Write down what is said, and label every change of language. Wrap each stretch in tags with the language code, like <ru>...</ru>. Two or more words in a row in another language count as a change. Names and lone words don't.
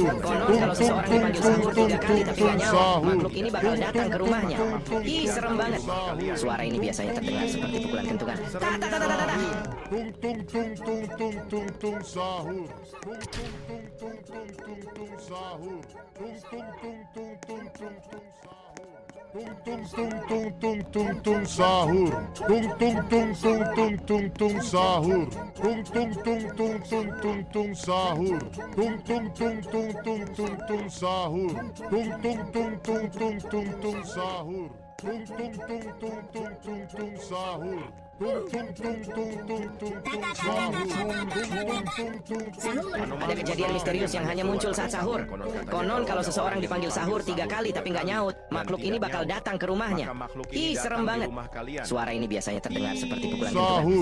<id>Konon kalau seseorang dipanggil sahur 3 kali tapi nggak nyaut, makhluk ini bakal datang ke rumahnya. Ih, serem banget. Suara ini biasanya terdengar seperti pukulan kentungan. Tung tung tung tung tung tung tung sahur, tung tung tung tung tung tung tung sahur, tung tung tung tung tung tung tung sahur. Tung tung tung tung tung tung tung sahur, tung tung tung tung tung tung tung sahur, tung tung tung tung tung tung tung sahur, tung tung tung tung tung tung tung sahur, tung tung tung tung tung tung tung sahur. Tung tung tung tung tung tung tung sahur. Tung tung tung tung tung tung tung sahur. Tung tung tung tung tung. Ada kejadian misterius yang hanya muncul saat sahur. Konon kalau seseorang dipanggil sahur 3 kali tapi nggak nyaut, makhluk ini bakal datang ke rumahnya. Ih, serem banget. Suara ini biasanya terdengar seperti pukulan Sahur.</id>